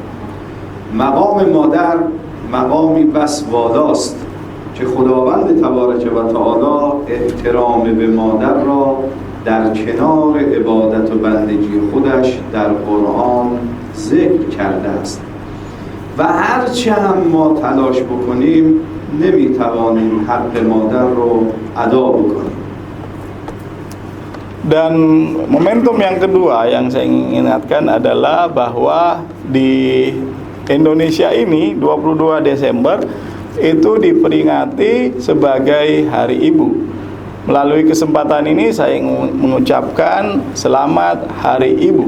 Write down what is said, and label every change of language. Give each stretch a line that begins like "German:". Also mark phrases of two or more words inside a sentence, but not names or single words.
Persian: مقام مادر مقامی بس والاست که خداوند تبارک و تعالی احترام به مادر را در کنار عبادت و بندگی خودش در قرآن ذکر کرده است و هرچه هم ما تلاش بکنیم نمیتوانیم حق مادر رو ادا بکنیم.
Indonesian: Dan momentum yang kedua yang saya ingin ingatkan adalah bahwa di Indonesia ini 22 Desember itu diperingati sebagai Hari Ibu. Melalui kesempatan ini saya ingin mengucapkan selamat Hari Ibu.